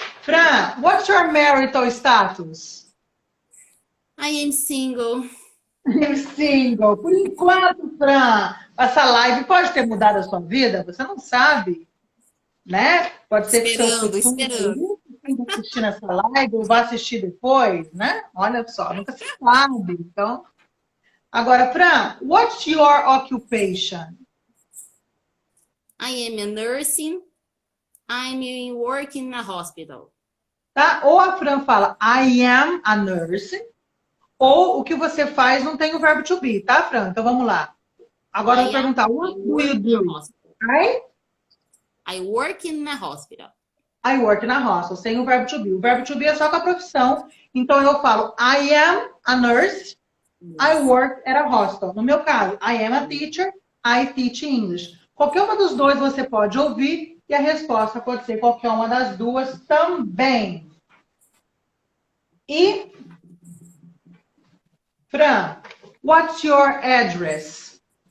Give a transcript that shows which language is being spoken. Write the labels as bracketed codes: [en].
[en] Fran, what's your marital status? I am single. I'm single. [pt] Por enquanto, Fran, essa live pode ter mudado a sua vida, você não sabe, né? Pode ser que seu futuro Esperando. assistindo essa live ou vá assistir depois, né? Olha só, nunca se sabe. Então, agora, Fran, [en] what's your occupation? I am a nursing. I'm working in a hospital. [pt] Tá? Ou a Fran fala [en] I am a nurse, [pt] ou o que você faz não tem o verbo to be, tá, Fran? Então vamos lá. Agora eu vou perguntar, [en] what do you do? I work in a hospital. I work in a hospital, [pt] sem o verbo to be. O verbo to be é só com a profissão. Então eu falo [en] I am a nurse, I work at a hospital. [pt] No meu caso, [en] I am a teacher, I teach English. [pt] Qualquer uma dos dois você pode ouvir e a resposta pode ser qualquer uma das duas também. [en] E, Fran, what's your address?